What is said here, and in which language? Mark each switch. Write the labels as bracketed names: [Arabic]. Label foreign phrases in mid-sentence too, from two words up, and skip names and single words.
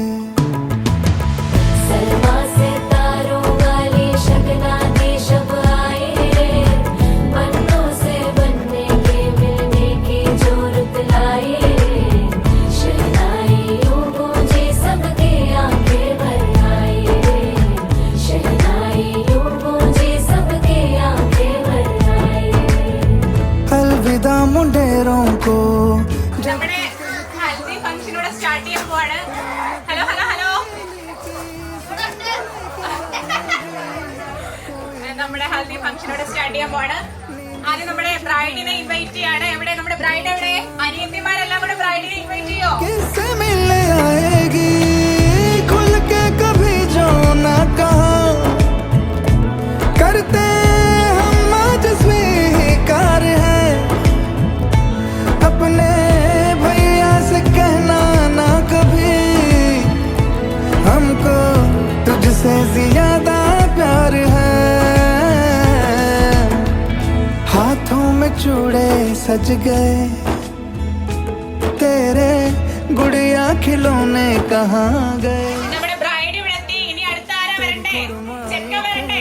[Hindi] सलमा से तारों वाली शगना दी शब आए, पन्नों से बनने के मिलने की जो रुत लाए, शहनाइयों गूंजे सबके आंखें भर आए, शहनाइयों गूंजे सबके आंखें भर आए। अलविदा मुंडेरों को [Malayalam] നമ്മുടെ ഹൽദി ഫംഗ്ഷൻ ഇവിടെ സ്റ്റാർട്ട് ചെയ്യാൻ പോവാണ്. ഹലോ ഹലോ ഹലോ, നമ്മുടെ ഹൽദി ഫംഗ്ഷൻ ഇവിടെ സ്റ്റാർട്ട് ചെയ്യാൻ പോവാണ്. ആദ്യം നമ്മുടെ ബ്രൈഡിനെ ഇൻവൈറ്റ് ചെയ്യാണ്. എവിടെ നമ്മുടെ ബ്രൈഡ്? എവിടെ? അനിയത്തിമാരെല്ലാം കൂടെ ബ്രൈഡിനെ ഇൻവൈറ്റ് ചെയ്യോ? [Hindi] किससे मिलने आएगी खुल के कभी जो ना कहा, करते हम आज स्वीकार है, अपने भैया से कहना ना कभी, हमको तुझसे ज्यादा प्यार है। हाथों में चूड़े सज गए, तेरे गुड़िया खिलौने कहाँ गए। [Malayalam] നമ്മുടെ ബ്രൈഡ് ഇവിടെ എത്തി. ഇനി അടുത്ത ആരാ വരണ്ടേ? ചെക്ക വരണ്ടേ?